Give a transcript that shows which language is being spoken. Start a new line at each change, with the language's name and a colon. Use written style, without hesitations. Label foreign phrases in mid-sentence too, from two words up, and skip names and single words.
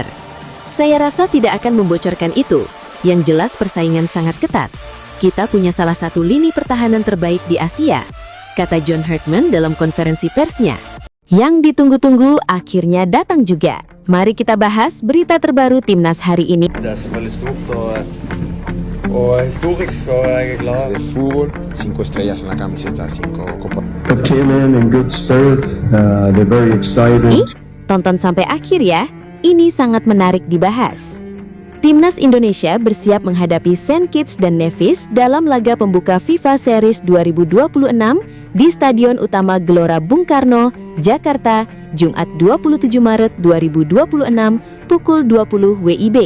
Indonesian: Saya rasa tidak akan membocorkan itu. Yang jelas persaingan sangat ketat. Kita punya salah satu lini pertahanan terbaik di Asia, kata John Hartman dalam konferensi persnya. Yang ditunggu-tunggu akhirnya datang juga. Mari kita bahas berita terbaru timnas hari ini.
Danish: Det er selvfølgelig stort og historisk, så jeg er glad.
Spanish: De fútbol, 5 estrellas en la camiseta, 5 copas.
English: They came in good spirits. They're very excited.
Indonesian: Tonton sampai akhir ya, ini sangat menarik dibahas. Timnas Indonesia bersiap menghadapi St. Kitts dan Nevis dalam laga pembuka FIFA Series 2026 di Stadion Utama Gelora Bung Karno, Jakarta, Jumat 27 Maret 2026 pukul 20 WIB.